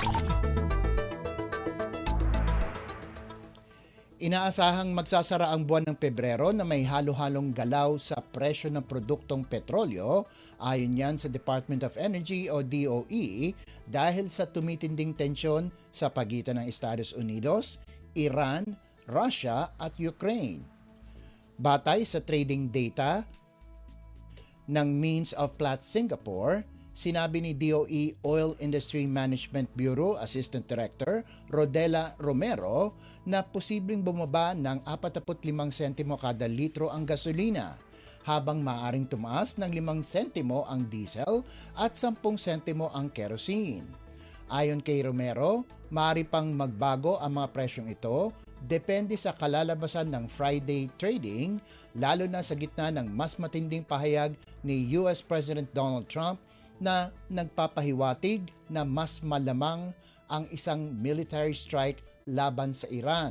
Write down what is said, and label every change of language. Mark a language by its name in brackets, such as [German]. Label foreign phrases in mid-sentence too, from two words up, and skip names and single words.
[Filipino] Inaasahang magsasara ang buwan ng Pebrero na may halo-halong galaw sa presyo ng produktong petrolyo, ayon yan sa Department of Energy o DOE, dahil sa tumitinding tensyon sa pagitan ng Estados Unidos, Iran, Russia at Ukraine. Batay sa [English] trading data [Filipino] ng Means of Platts Singapore, sinabi ni DOE [English] Oil Industry Management Bureau Assistant Director [Filipino] Rodela Romero na posibleng bumaba ng 45 sentimo kada litro ang gasolina, habang maaaring tumaas ng 5 sentimo ang diesel at 10 sentimo ang kerosene. Ayon kay Romero, maaari pang magbago ang mga presyong ito depende sa kalalabasan ng [English] Friday trading, [Filipino] lalo na sa gitna ng mas matinding pahayag ni US President Donald Trump na nagpapahiwatig na mas malamang ang isang [English] military strike [Filipino] laban sa Iran.